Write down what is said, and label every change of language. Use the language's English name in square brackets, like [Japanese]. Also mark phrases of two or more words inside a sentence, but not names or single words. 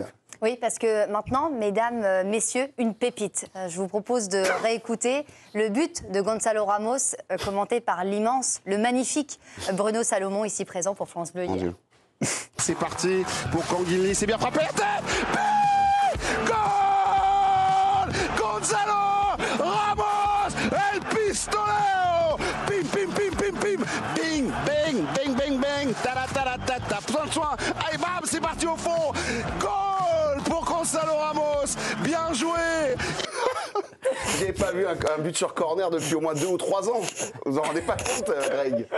[French] Oui, parce que maintenant, mesdames, messieurs, une pépite. Je vous propose de réécouter le but de Gonzalo Ramos, commenté par l'immense, le magnifique Bruno Salomon, ici présent pour France Bleu hier. C'est parti pour Canguilly, c'est bien frappé la tête. Goal Gonzalo Ramos, El Pistolero. Pim, pim, pim, pim, pim. Bing, bang, bang, bang, bang. Tara, prends soin. Allez, bam, c'est parti au fond. Goal pour Gonzalo Ramos. Bien joué. J'ai pas vu un but sur corner depuis au moins 2 ou 3 ans. Vous en rendez pas compte, Greg?